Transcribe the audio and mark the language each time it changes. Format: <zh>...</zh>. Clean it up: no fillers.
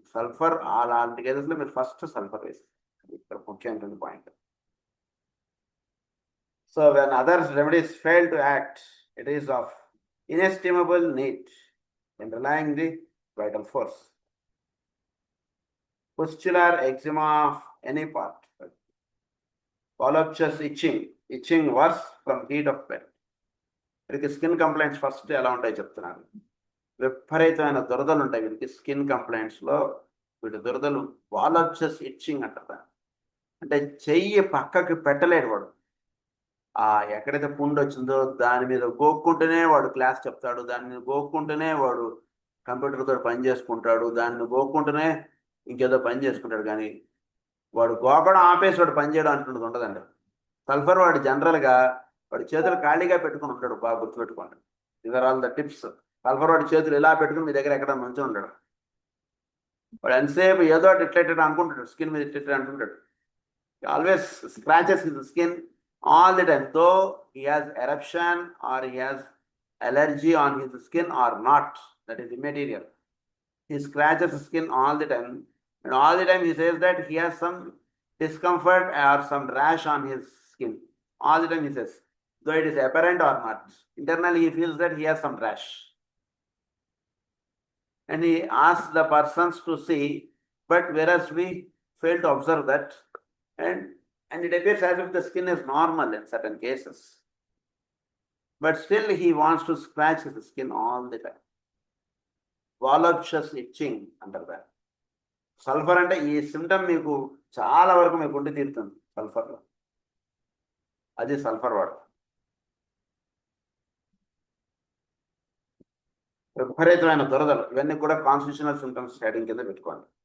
<te>Sulphur అలాంటి కేసెస్లో మీరు ఫస్ట్ సల్ఫర్ వేస్తారు. ఇక్కడ ముఖ్యమైన point.</te> <en>So when others remedies fail to act, it is of inestimable need in relying the vital force. Pustular eczema of any part, voluptuous itching worse from heat of pet.</en> <te>వీరికి skin complaints first ఎలా ఉంటాయి చెప్తున్నాను. విపరీతమైన దురదలు ఉంటాయి వీరికి. Skin కంప్లైంట్స్లో వీటి దురదలు వాలప్చస్ itching అంటారు. అంటే చెయ్యి పక్కకి పెట్టలేడు వాడు. ఎక్కడైతే పుండు వచ్చిందో దాని మీద గోక్కుంటూనే వాడు క్లాస్ చెప్తాడు, దాని మీద గోక్కుంటూనే వాడు కంప్యూటర్తో పని చేసుకుంటాడు, దాన్ని గోక్కుంటూనే ఇంకేదో పని చేసుకుంటాడు. కానీ వాడు గోకడం ఆపేసి వాడు పని చేయడం అంటున్నది ఉండదండి. సల్ఫర్ వాడు జనరల్గా వాడు చేతులు ఖాళీగా పెట్టుకుని ఉంటాడు. బాగా గుర్తుపెట్టుకోండి,</te> <en>Either all the tips.</en> <te>Sulphur వాడి చేతులు ఇలా పెట్టుకుని మీ దగ్గర ఎక్కడ మంచిగా ఉంటాడు. వాడు ఎంతసేపు ఏదో ఇట్లెట్ అనుకుంటాడు, స్కిన్ మీద ఇట్లెట్ అనుకుంటాడు.</te> <en>Always scratches his skin all the time, though he has eruption or he has allergy on his skin or not, that is immaterial. He scratches his skin all the time, and all the time he says that he has some discomfort or some rash on his skin. All the time he says, though it is apparent or not, internally he feels that he has some rash. And he asks the persons to see, but whereas we fail to observe that, and it appears as if the skin is normal in certain cases. But still he wants to scratch his skin all the time. Voluptuous itching under that.</en> <te>Sulphur అంటే ఈ symptom మీకు చాలా వరకు మీకు ఉండి తీరుతుంది సల్ఫర్లో. అది sulphur వాడు. విపరీతమైన దురదలు, ఇవన్నీ కూడా కాన్స్టిట్యూషనల్ సిమ్టమ్స్ స్టార్టింగ్ కింద పెట్టుకోండి.</te>